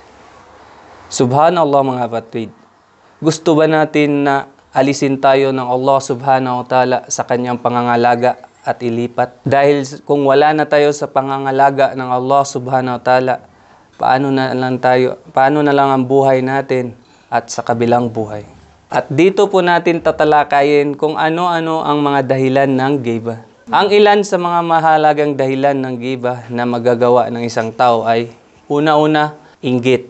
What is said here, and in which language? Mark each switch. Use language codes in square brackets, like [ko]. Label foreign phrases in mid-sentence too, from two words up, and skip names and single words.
[tl] Subhanallah mga kapatid. Gusto ba natin na alisin tayo ng Allah [ar] سبحانه وتعالى [tl] sa kanyang pangangalaga at ilipat? Dahil kung wala na tayo sa pangangalaga ng Allah [ar] سبحانه وتعالى, [tl] paano na lang ang buhay natin at sa kabilang buhay? At dito po natin tatalakayin kung ano-ano ang mga dahilan ng ghiba. Ang ilan sa mga mahalagang dahilan ng ghiba na magagawa ng isang tao ay una-una, inggit.